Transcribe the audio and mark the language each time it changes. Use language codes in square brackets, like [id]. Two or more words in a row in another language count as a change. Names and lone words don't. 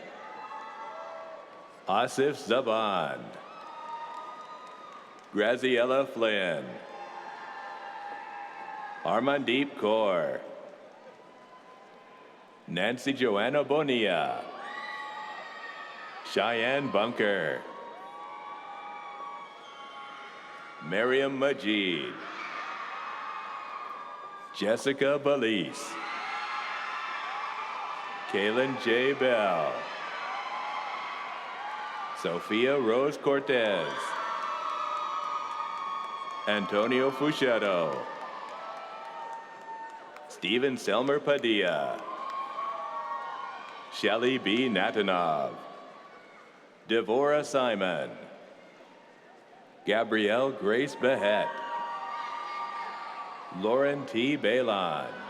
[en] Asif Zaban. Graziella Flynn. Armandeep Kaur. Nancy Joanna Bonilla. Cheyenne Bunker. Miriam Majid. Jessica Belize. Kaylin J. Bell. Sophia Rose Cortez. Antonio Fuchetto. Stephen Selmer Padilla. Shelley B. Natanov. Devora Simon. Gabrielle Grace Behet. Lauren T. Balon.